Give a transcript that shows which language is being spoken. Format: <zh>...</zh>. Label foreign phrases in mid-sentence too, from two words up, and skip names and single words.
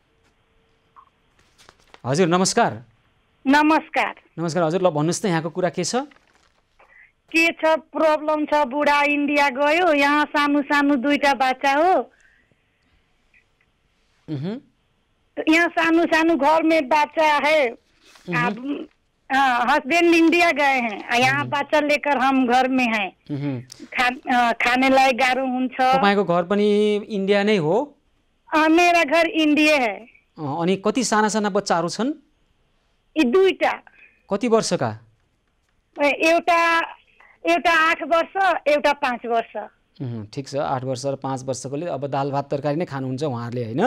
<ne>हजुर नमस्कार। नमस्कार। नमस्कार हजुर, ल भन्नुहोस् त यहाँको कुरा के छ? के छ प्रब्लम छ? बुढा इन्डिया गयो, यहाँ सानो सानो 2टा बच्चा हो।</ne> <hi>यहाँ सानो सानो घर में बच्चा है, हस्बैंड इंडिया गए हैं, यहाँ बच्चा लेकर हम घर में हैं।</hi> <ne>खाने लायक गाह्रो हुन्छ। तपाईको घर पनि इन्डिया नै हो?</ne> <hi>मेरा घर इन्डिया है।</hi> <ne>अनि कति साना साना बच्चाहरू छन्? 2टा। कति वर्षका? एउटा 8 वर्ष, एउटा 5 वर्ष। ठिक छ, 8 वर्ष र 5 वर्षकोले अब दाल भात तरकारी नै खानुहुन्छ उहाँहरूले होइन?</ne>